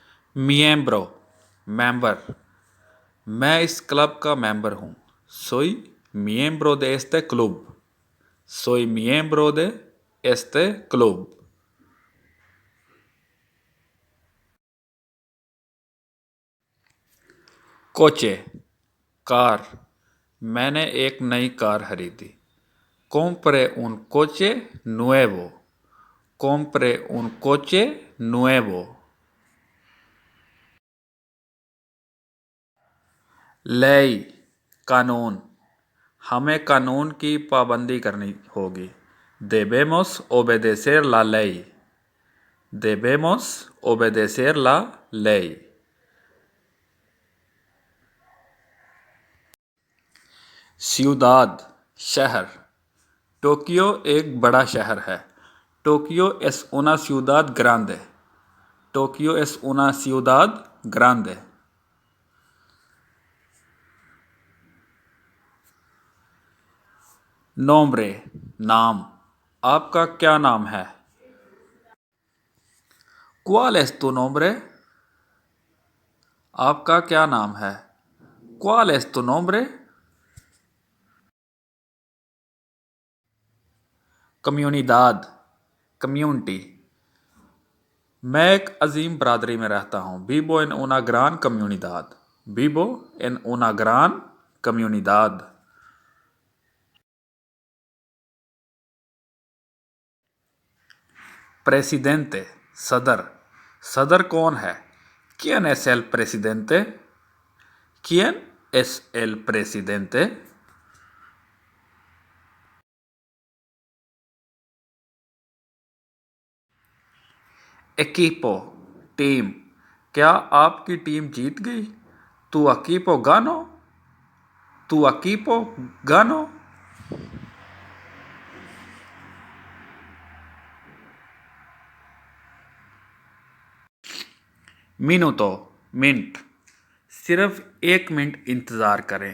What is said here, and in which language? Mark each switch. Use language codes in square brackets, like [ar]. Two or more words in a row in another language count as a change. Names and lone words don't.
[ur] میمبرو ممبر۔ میں اس کلب کا ممبر ہوں. [es] Soy miembro de este club. Soy miembro de este club. [ur] کوچے کار. میں نے ایک نئی کار خریدی. [es] Compré un coche nuevo. Compré un coche nuevo. [ur] لئی قانون. ہمیں قانون کی پابندی کرنی ہوگی. [es] Debemos obedecer la ley. Debemos obedecer la ley. [ur] ciudad शहर। ٹوکیو ایک بڑا شہر ہے. [es] Tokio es una ciudad grande. Tokio es una ciudad grande. [ur] nombre नाम। آپ کا کیا نام ہے? [es] ¿Cuál es tu nombre? [ur] آپ کا کیا نام ہے? [es] ¿Cuál es tu nombre? [ur] comunidad community। میں ایک عظیم برادری میں رہتا ہوں. [es] Vivo en una gran comunidad. Vivo en una gran comunidad. [ur] presidente सदर। صدر کون ہے? [es] ¿Quién es el presidente? ¿Quién es el presidente? [ur] equipo टीम। کیا آپ کی ٹیم جیت گئی? [es] Tu equipo ganó? Tu equipo ganó? minuto मिनट। [ur] صرف 1 منٹ انتظار کریں.